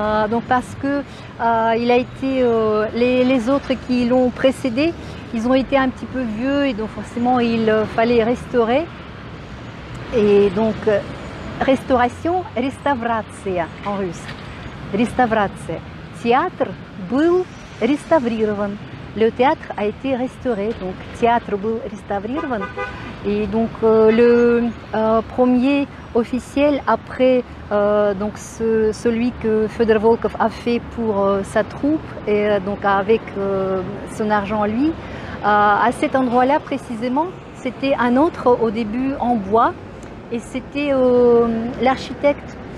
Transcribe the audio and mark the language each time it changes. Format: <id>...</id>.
<fr>Donc parce que il a été les autres qui l'ont précédé, ils ont été un petit peu vieux, et donc forcément il fallait restaurer. Et donc restauration, реставрация en russe.</fr> <ru>Реставрация. Théâtre был реставрирован.</ru> <fr>Le théâtre a été restauré, donc théâtre</fr> <ru>был реставрирован.</ru> <fr>Et donc le premier officiel après donc celui que Fyodor Volkov a fait pour sa troupe, et donc avec son argent lui, à cet endroit-là précisément, c'était un autre au début en bois, et c'était l'architecte</fr>